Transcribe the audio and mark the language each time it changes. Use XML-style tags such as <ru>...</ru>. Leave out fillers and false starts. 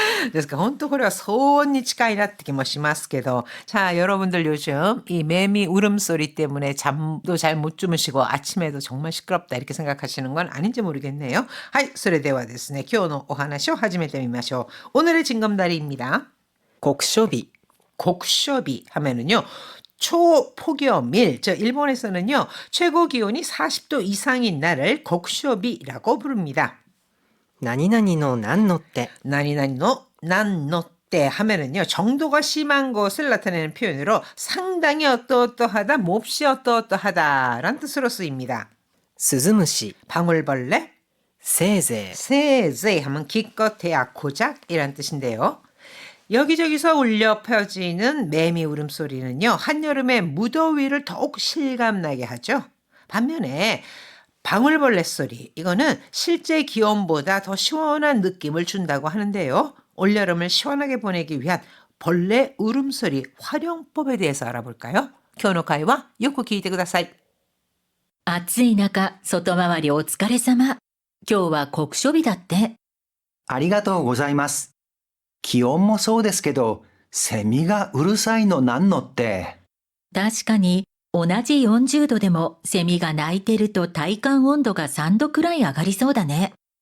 <ja>ですから本当これは騒音に近いなって気もしますけど.</ja> <ko>자, 여러분들 요즘 이 매미 울음소리 때문에 잠도 잘 못 주무시고 아침에도 정말 시끄럽다 이렇게 생각하시는 건 아닌지 모르겠네요.</ko> <ja>はい、それではですね、今日のお話を始めてみましょう。</ja> <ko>오늘의 징검다리입니다.</ko> <ja>곡쇼비.</ja> <ko>곡쇼비 하면은요. 초폭염일, 일본에서는요, 최고 기온이 40도 이상인 날을 곡쇼비라고 부릅니다.</ko> <ja>나니나니노 난노떼.</ja> <ko>나니나니노 난노떼 하면은요, 정도가 심한 것을 나타내는 표현으로 상당히 어떠어떠하다, 몹시 어떠어떠하다라는 뜻으로 쓰입니다.</ko> <ja>스즈무시.</ja> <ko>방울벌레,</ko> <ja>세제.</ja> <ko>세제 하면 기껏해야 고작이란 뜻인데요. 여기저기서 울려 퍼지는 매미 울음소리는요, 한여름의 무더위를 더욱 실감나게 하죠. 반면에 방울벌레 소리, 이거는 실제 기온보다 더 시원한 느낌을 준다고 하는데요. 올여름을 시원하게 보내기 위한 벌레 울음소리 활용법에 대해서 알아볼까요?</ko> <ja>今日の会話よく聞いてください。暑い中、外回りお疲れ様。今日は酷暑日だって。ありがとうございます。気温もそうですけど、セミがうるさいのなんのって。確かに、同じ40度でもセミが鳴いてると体感温度が3度くらい上がりそうだね。</ja>